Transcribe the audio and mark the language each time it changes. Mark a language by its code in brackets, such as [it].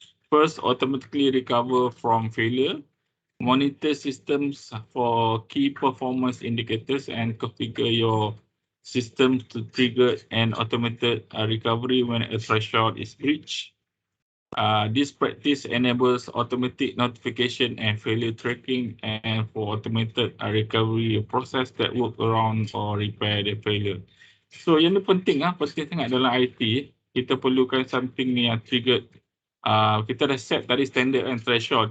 [en] First, automatically recover from failure. Monitor systems for key performance indicators and configure your system to trigger an automated recovery when a threshold is breached. This practice enables automatic notification and failure tracking and for automated recovery process that work around or repair the failure. [ms] So yang ni penting sangat dalam IT. Kita perlukan [en] something [ms] yang [en] triggered. [ms] Kita dah set tadi [en] standard and threshold.